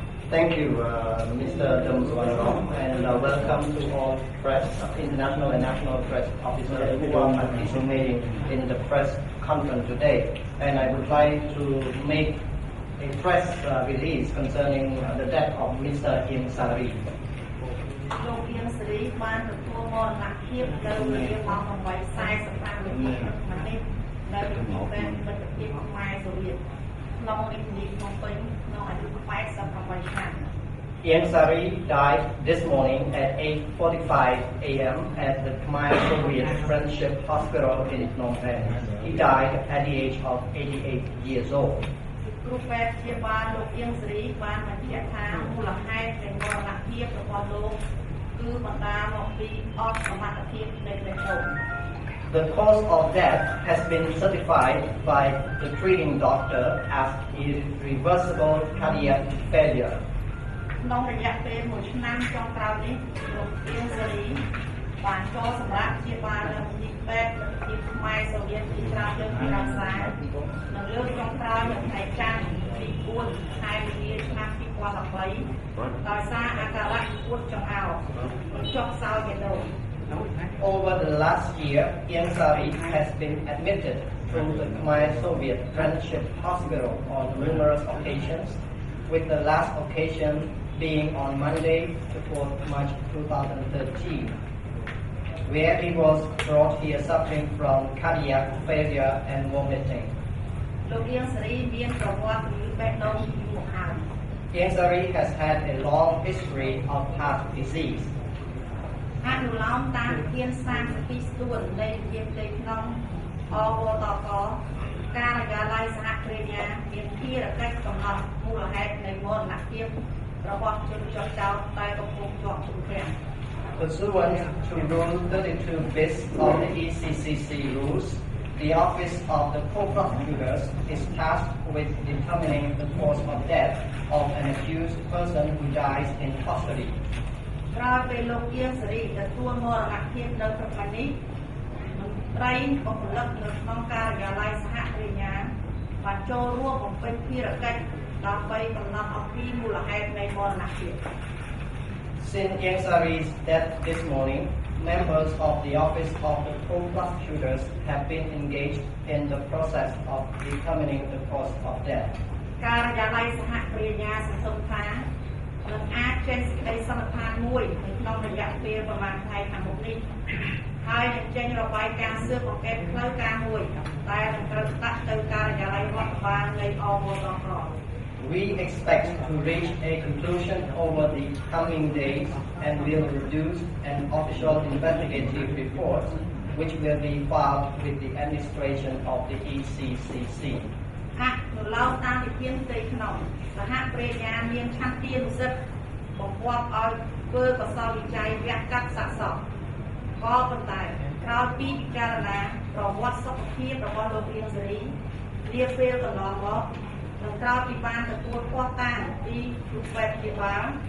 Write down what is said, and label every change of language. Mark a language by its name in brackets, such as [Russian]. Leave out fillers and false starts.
[English] Thank you, Mr. Demswanarong, and welcome to all press, international and national press officers who are participating in the press conference today. And I would like to make a press release concerning the death of Mr. Ieng Sary. [Khmer] លោកIeng Sary បានទទួលមរណភាពនៅវេលាម៉ោង 8:45 នាទីម្នេះនៅក្នុងពេលមិត្តភាពខ្មែរសូវៀតក្នុងរាជធានីភ្នំពេញក្នុងអាយុ 88 ឆ្នាំ [English] Ieng Sary died this morning at 8:45 a.m. at the Khmer Soviet Friendship Hospital in Phnom Penh. He died at the age of 88 years old. [Khmer] គ្រូពេទ្យព្យាបាលលោកIeng Sary បានបញ្ជាក់ថាមូលហេតុនៃមរណភាពរបស់លោកគឺបណ្ដាលមកពីអស់សមត្ថភាពនៃបេះដូង [English] The cause of death has been certified by the treating doctor as irreversible cardiac failure. [Khmer] ក្នុងរយៈពេល1ឆ្នាំចុងក្រោយនេះលោកIeng Sary បានចូលសម្រាប់ព្យាបាលនៅមន្ទីរពេទ្យទីខ្មែរសូវៀតជាច្រើនលើកពីរសានៅលើកចុងក្រោយនៅថ្ងៃច័ន្ទទី4ខែមីនាឆ្នាំ2013ដោយសារអាការៈពួតចង្អោរនិងចុកសោយបេះដូង [English] Over the last year, Ieng Sary has been admitted to the Khmer Soviet Friendship Hospital on numerous occasions, with the last occasion being on Monday, the 4th March 2013, where he was brought here suffering from cardiac failure and vomiting. [Khmer] លោក Ieng Sary មានប្រវត្តិជំងឺបេះដូងយូរមកហើយ [English] Ieng Sary has had a long history of heart disease. [Khmer] អនុលោមតាមវិធាន32ស្ទួននៃវិធានផ្ទៃក្នុងអវតកការិយាល័យសហគ្រាសញ្ញាមានភារកិច្ចកំណត់មូលហេតុនៃមរណភាពរបស់ជនជាប់ចោទដែលកំពុងជាប់ឃុំឃាំង [English] Pursuant to Rule 32 bis of the ECCC rules, the Office of the Co-Prosecutors is tasked with determining the cause of death of an accused person who dies in custody. [Khmer] ក្រោយពេលលោកIeng Sary ទទួលមរណភាពនៅព្រឹកនេះមន្ត្រីបុគ្គលិកនៅក្នុងការិយាល័យសហគ្រាសញ្ញាបានចូលរួមបំពេញភារកិច្ចដើម្បីកំណត់អំពីមូលហេតុនៃមរណភាព [English] Since Ieng Sary's death this morning, members of the Office of the Co-Prosecutors have been engaged in the process of determining the cause of death. [Khmer] ការិយាល័យសហគ្រាសញ្ញាសង្ឃឹមថានឹងអាចចេញសេចក្តីសន្និដ្ឋានមួយនៅក្នុងរយៈពេលប្រមាណថ្ងៃខាងមុខនេះហើយនឹងចេញរបាយការណ៍ស៊ើបអង្កេតផ្លូវការមួយដែលនឹងត្រូវដាក់ទៅការិយាល័យរដ្ឋបាលនៃអវតក [English] We expect to reach a conclusion over the coming days and will produce an official investigative report which will be filed with the administration of the ECCC. [Khmer] អនុលោមតាមវិធានផ្ទៃក្នុងសហគ្រាសញ្ញាមានឆន្ទានុសិទ្ធិបង្គាប់ឲ្យធ្វើកសលវិច័យវគ្គកាត់សាកសពក៏ប៉ុន្តែក្រោយពីពិចារណាប្រវត្តិសុខភាពរបស់លោកIeng Sary នាពេលកន្លងមកនិងក្រោយពីបានទទួលភស្តុតាងពីគ្រូពេទ្យព្យាបាល